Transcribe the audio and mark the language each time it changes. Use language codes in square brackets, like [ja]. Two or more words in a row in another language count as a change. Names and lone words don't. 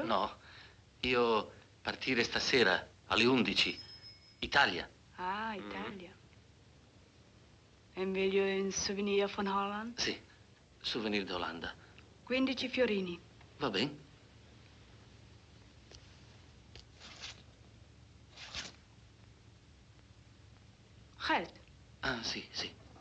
[it] No, io partire stasera alle 11. Italia. Ah, Italia. [nl] En wil je een souvenir van Holland? [it] Sì, souvenir d'Olanda. 15 fiorini. Va bene. [nl] Geld. [it] Ah, sì, sì.